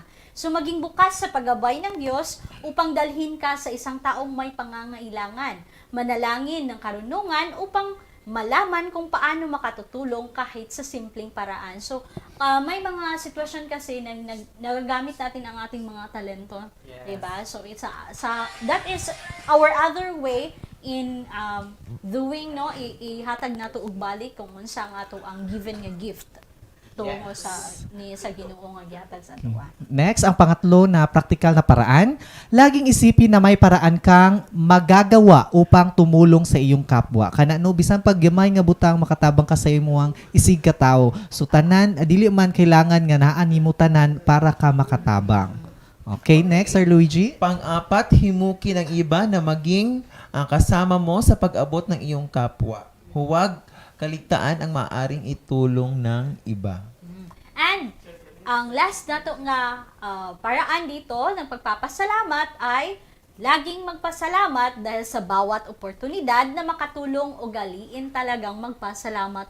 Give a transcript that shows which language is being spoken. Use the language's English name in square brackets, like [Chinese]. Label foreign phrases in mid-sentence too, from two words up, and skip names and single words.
[Filipino] So, maging bukas sa paggabay ng Diyos upang dalhin ka sa isang taong may pangangailangan. Manalangin ng karunungan upang malaman kung paano makatutulong kahit sa simpleng paraan. So, may mga sitwasyon kasi na nagagamit natin ang ating mga talento. Yes. Diba? [Cebuano] So, [English] that is our other way in doing [Cebuano] no ihatag nato og balik kung unsa nga to ang given nga gift tungo sa Ginoo nga gihatag sa ato. Next, ang pangatlo na praktikal na paraan, laging isipin na may paraan kang magagawa upang tumulong sa iyong kapwa. Kana no bisan pag gamay nga butang makatabang ka sa imong isig ka tawo. So tanan dili man kailangan nga naa nimo tanan para ka makatabang. Okay, next, Sir Luigi. [Filipino] Pang-apat, himukin ang iba na maging ang kasama mo sa pag-abot ng iyong kapwa. Huwag kaligtaan ang maaring itulong ng iba. And ang last [Cebuano] nato nga [Filipino] paraan dito ng pagpapasalamat ay laging magpasalamat dahil sa bawat oportunidad na makatulong o galiin talagang magpasalamat.